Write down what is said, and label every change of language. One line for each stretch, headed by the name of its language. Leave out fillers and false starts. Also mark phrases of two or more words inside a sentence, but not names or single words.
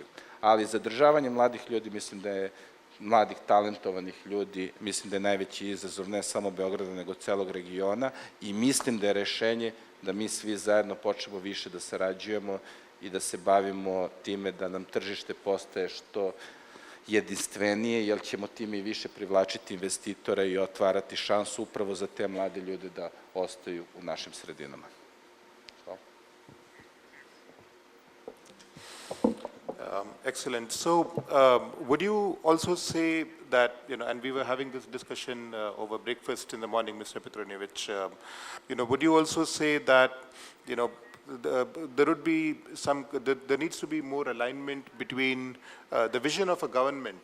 Serbian: Ali zadržavanje mladih ljudi, mislim da je mladih, talentovanih ljudi, mislim da je najveći izazov ne samo Beograda, nego celog regiona i mislim da je rešenje da mi svi zajedno počnemo više da sarađujemo i da se bavimo time da nam tržište postaje što jedinstvenije, jer ćemo time i više privlačiti investitora i otvarati šansu upravo za te mlade ljude da ostaju u našim sredinama. Hvala.
English: Excellent. So, would you also say that, and we were having this discussion over breakfast in the morning, Mr. Petronijević, would you also say that, there would be there needs to be more alignment between the vision of a government.